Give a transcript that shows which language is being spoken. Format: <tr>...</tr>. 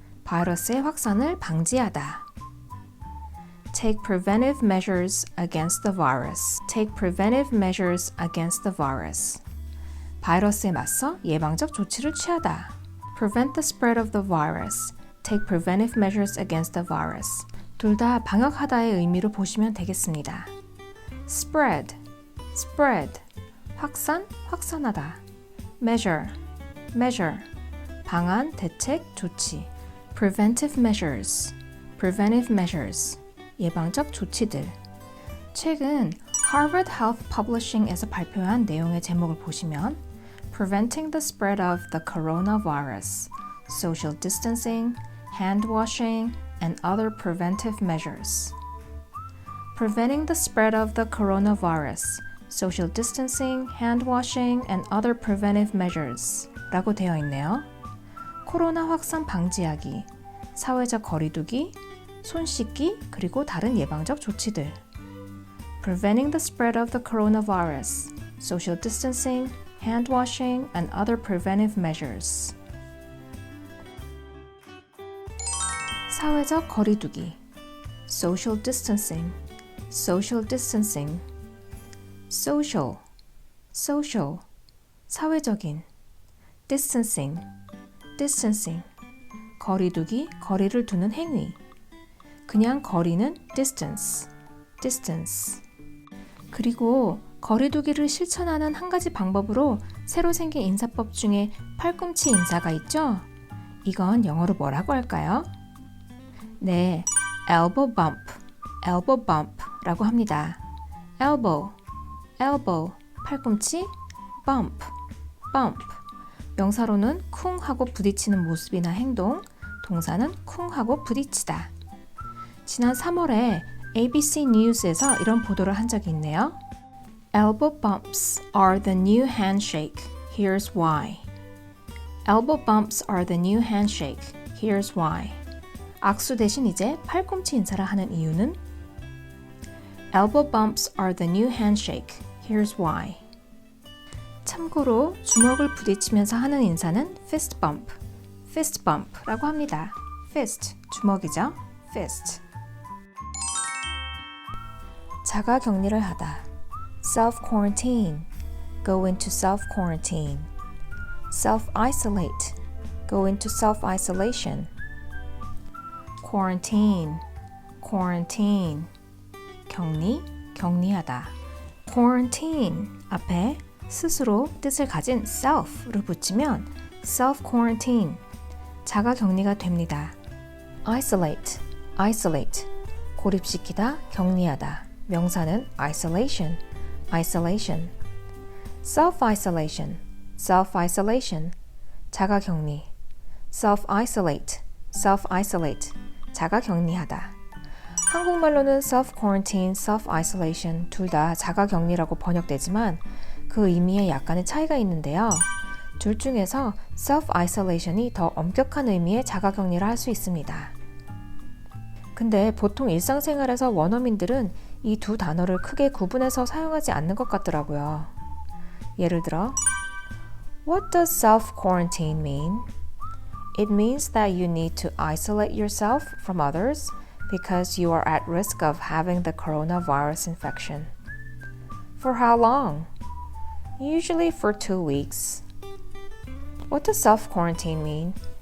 <ko>바이러스의 확산을 방지하다.</ko> <en>Take preventive measures against the virus. Take preventive measures against the virus.</en> <ko>바이러스에 맞서 예방적 조치를 취하다.</ko> <en>Prevent the spread of the virus. Take preventive measures against the virus.</en> <ko>둘 다 방역하다의 의미로 보시면 되겠습니다.</ko> <en>Spread, spread. 확산, 확산하다.</en> <ko>Measure, measure. 방안, 대책, 조치.</ko> <en>Preventive measures, preventive measures.</en> <ko>예방적 조치들. 최근 Harvard Health Publishing에서 발표한 내용의 제목을 보시면 Preventing the spread of the coronavirus, social distancing, hand washing, and other preventive measures.</ko> <en>Preventing the spread of the coronavirus, social distancing, hand washing, and other preventive measures 라고 되어 있네요.</en> <ko>코로나 확산 방지하기, 사회적 거리두기, 손 씻기, 그리고 다른 예방적 조치들.</ko> <en>Preventing the spread of the coronavirus, social distancing, hand washing, and other preventive measures. 사회적 거리두기, social distancing, social distancing. social, social, 사회적인. distancing, distancing.</en> <ko>거리두기, 거리를 두는 행위. 그냥 거리는 distance, distance. 그리고 거리두기를 실천하는 한 가지 방법으로 새로 생긴 인사법 중에 팔꿈치 인사가 있죠? 이건 영어로 뭐라고 할까요?</ko> <en>네, elbow bump, elbow bump 라고 합니다. elbow, elbow, 팔꿈치, bump, bump.</en> <ko>명사로는 쿵 하고 부딪히는 모습이나 행동, 동사는 쿵 하고 부딪히다. 지난 3월에 ABC News에서 이런 보도를 한 적이 있네요.</ko> <en>Elbow bumps are the new handshake. Here's why. Elbow bumps are the new handshake.</en> <ko>Here's why. 악수 대신 이제 팔꿈치 인사를 하는 이유는</ko> <en>Elbow bumps are the new handshake. Here's why.</en> <ko>참고로 주먹을 부딪히면서 하는 인사는 fist bump, fist bump라고 합니다.</ko> <en>fist, 주먹이죠. fist.</en> <ko>자가 격리를 하다.</ko> <en>self-quarantine, go into self-quarantine. self-isolate, go into self-isolation. quarantine, quarantine. 격리, 격리하다.</en> <ko>quarantine 앞에 스스로 뜻을 가진 self를 붙이면 self-quarantine, 자가 격리가 됩니다.</ko> <en>isolate, isolate, 고립시키다, 격리하다. 명사는 isolation, isolation. self-isolation, self-isolation, 자가 격리. self-isolate, self-isolate, 자가 격리하다.</en> <ko>한국말로는 self-quarantine, self-isolation 둘 다 자가 격리라고 번역되지만 그 의미에 약간의 차이가 있는데요. 둘 중에서 self-isolation이 더 엄격한 의미의 자가 격리를 할 수 있습니다. 근데 보통 일상생활에서 원어민들은 이 두 단어를 크게 구분해서 사용하지 않는 것 같더라고요.</ko> <en>예를 들어, What does self-quarantine mean? It means that you need to isolate yourself from others because you are at risk of having the coronavirus infection. For how long? Usually for 2 weeks. What does self-quarantine mean?</en>